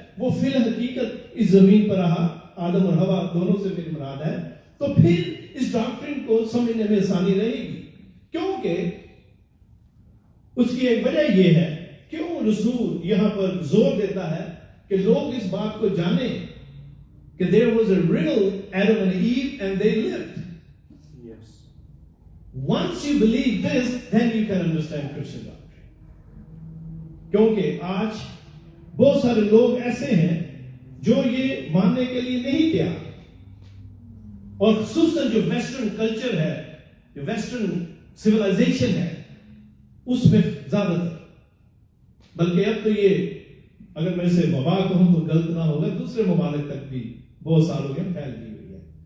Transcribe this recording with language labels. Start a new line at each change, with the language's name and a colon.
Urdu: وہ فی الحقیقت اس زمین پر رہا, آدم اور ہوا دونوں سے میری مراد ہے, تو پھر اس ڈاکٹرن کو سمجھنے میں آسانی رہے گی. کیونکہ اس کی ایک وجہ یہ ہے, کیوں رسول یہاں پر زور دیتا ہے کہ لوگ اس بات کو جانیں کہ
English: there was a real Adam and Eve and they lived. Yes. Once you believe this, then you can understand Christian doctrine.
Urdu: کیونکہ آج بہت سارے لوگ ایسے ہیں جو یہ ماننے کے لیے نہیں تیار, اور خصوصاً جو ویسٹرن کلچر ہے, جو ویسٹرن سویلائزیشن ہے, اس میں زیادہ تر, بلکہ اب تو یہ اگر میں اسے وبا کہوں تو غلط نہ ہوگا, دوسرے ممالک تک بھی بہت سالوں میں پھیل گئی ہوئی ہے.